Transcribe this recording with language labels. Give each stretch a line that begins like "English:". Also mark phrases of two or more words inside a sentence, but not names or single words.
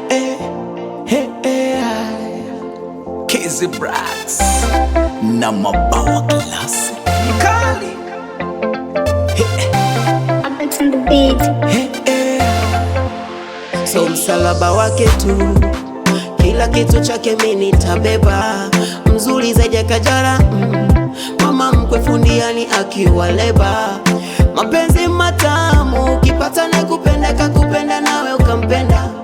Swahili: Eh, eh, eh, ai. Kizzy Brats na Mabawa Classic. Mkali.
English: Eh, eh. Up on the beat. Eh, eh.
Swahili: So msalaba wake tu, kila kitu chake mi nitabeba. Mzuri zaidi ya Kajala, mm. Mama mkwe fundiani akiwa leba. Mapenzi matamu, ukipata na kupenda, kakupenda nawe ukampenda.